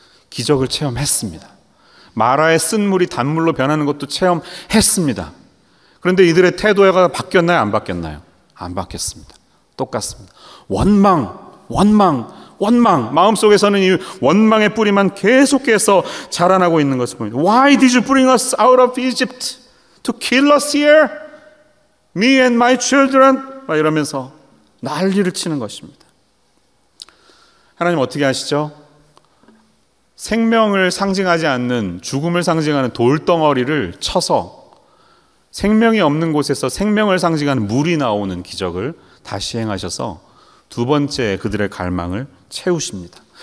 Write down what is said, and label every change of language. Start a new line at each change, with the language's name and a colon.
Korean: 기적을 체험했습니다. 마라의 쓴 물이 단물로 변하는 것도 체험했습니다. 그런데 이들의 태도가 바뀌었나요, 안 바뀌었나요? 안 바뀌었습니다. 똑같습니다. 원망. 마음속에서는 이 원망의 뿌리만 계속해서 자라나고 있는 것을 보입니다.
English: Why did you bring us out of Egypt to kill us here? Me and my children?
Korean: 막 이러면서 난리를 치는 것입니다. 하나님 어떻게 하시죠? 생명을 상징하지 않는 죽음을 상징하는 돌덩어리를 쳐서 생명이 없는 곳에서 생명을 상징하는 물이 나오는 기적을 다시 행하셔서 두 번째 그들의 갈망을 채우십니다.